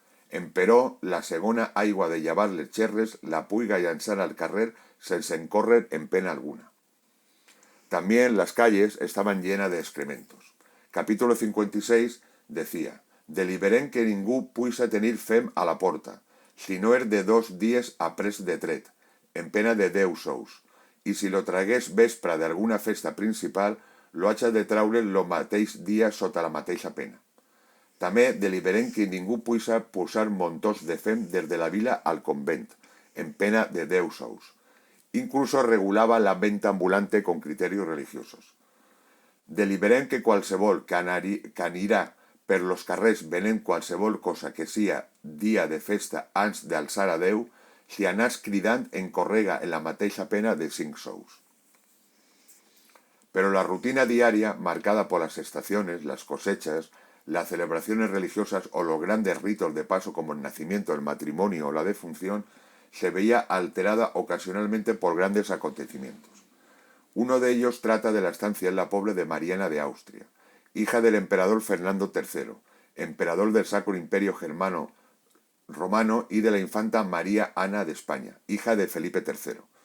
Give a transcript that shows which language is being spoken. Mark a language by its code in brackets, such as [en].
[ca] Emperò, la segona aigua de llevar les xerres la puiga llançar al carrer sense encórrer en pena alguna. [es] También las calles estaban llenas de excrementos. Capítulo 56 decía: [ca] deliberem que ningú puisa tenir fem a la porta, si no és de 2 dies après de tret, en pena de 10 sous, i si lo tragués vespre d'alguna festa principal, lo haig de traure lo mateix dia sota la mateixa pena. També deliberem que ningú puisa posar montós de fem des de la vila al convent, en pena de 10 sous. [es] Incluso regulaba la venta ambulante con criterios religiosos. [ca] Deliberem que qualsevol que anirà per los carrers venent qualsevol cosa que sia dia de festa ans d'alçar a Déu, si anàs cridant encorrega en la mateixa pena de 5 sous. [es] Pero la rutina diaria, marcada por las estaciones, las cosechas, las celebraciones religiosas o los grandes ritos de paso como el nacimiento, el matrimonio o la defunción, se veía alterada ocasionalmente por grandes acontecimientos. Uno de ellos trata de la estancia en la Pobla de Mariana de Austria, hija del emperador Fernando III, emperador del Sacro Imperio Romano y de la infanta María Ana de España, hija de Felipe III.